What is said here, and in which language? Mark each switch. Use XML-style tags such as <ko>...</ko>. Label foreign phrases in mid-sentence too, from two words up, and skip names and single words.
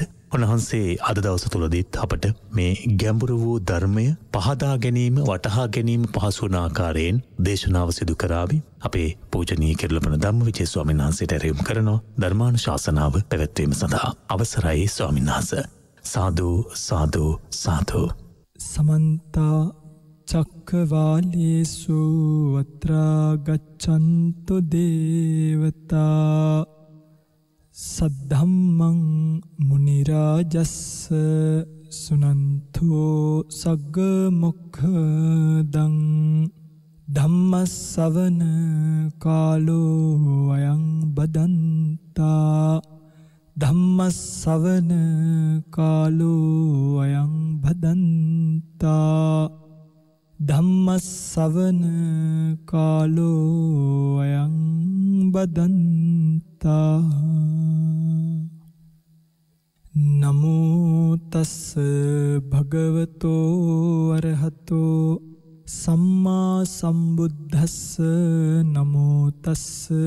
<si>උන්වහන්සේ අද දවස තුලදීත් අපට මේ ගැඹුරු වූ ධර්මය පහදා ගැනීම වටහා ගැනීම පහසු වන ආකාරයෙන් දේශනාව සිදු කරાવી. අපේ පූජනීය කිරුළපන ධම්මවිජය ස්වාමීන් වහන්සේට ඇරයුම් කරනවා ධර්මානුශාසනාව පැවැත්වීම සඳහා. අවසරයි ස්වාමීන් වහන්සේ.</si> <pi>साधु साधु साधु समन्ता चक्रवालेषु अत्र गच्छन्तु देवता सद्धम्मं मुनिराजस्य सुनन्तो सग्गमुखदं धम्मसवන කාලෝ අයං බදන්තා ධම්මස්සවන කාලෝ අයං භදන්තා ධම්මස්සවන කාලෝ අයං බදන්තා නමෝ තස්ස භගවතෝ අරහතෝ සම්මා සම්බුද්දස්ස නමෝ තස්ස</pi>